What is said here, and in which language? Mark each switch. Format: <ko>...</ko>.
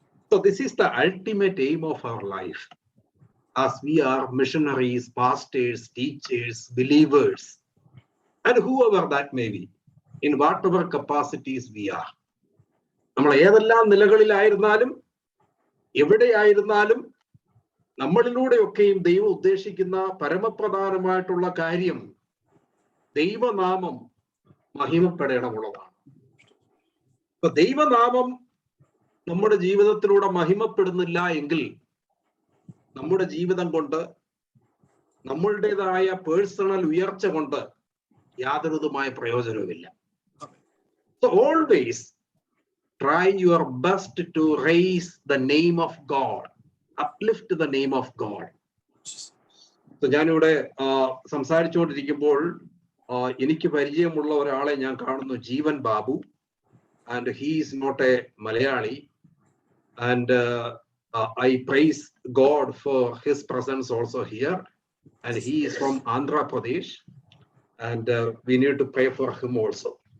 <en>So this is the ultimate aim of our life as we are missionaries, pastors, teachers, believers, and whoever that may be, in whatever capacities we are.</en> <ml>നമ്മൾ ഏതെല്ലാം നിലകളിലായിരുന്നാലും എവിടെയായിരുന്നാലും നമ്മളിലൂടെയൊക്കെയും ദൈവം ഉദ്ദേശിക്കുന്ന പരമപ്രധാനമായിട്ടുള്ള കാര്യം ദൈവനാമം മഹിമപ്പെടേണ്ടതുള്ളതാണ്. അപ്പൊ ദൈവനാമം നമ്മുടെ ജീവിതത്തിലൂടെ മഹിമപ്പെടുന്നില്ല എങ്കിൽ നമ്മുടെ ജീവിതം കൊണ്ട് നമ്മളുടേതായ പേഴ്സണൽ ഉയർച്ച കൊണ്ട് യാതൊരുവിധമായ പ്രയോജനവുമില്ല.</ml> <en>So always try your best to raise the name of God, uplift the name of God.</en> <ml>So ഞാനിവിടെ സംസാരിച്ചുകൊണ്ടിരിക്കുമ്പോൾ എനിക്ക് പരിചയമുള്ള ഒരാളെ ഞാൻ കാണുന്നു, Jeevan Babu.</ml> <en>And he is not a Malayali, and I praise God for his presence also here, and he is from Andhra Pradesh, and we need to pray for him also.</en>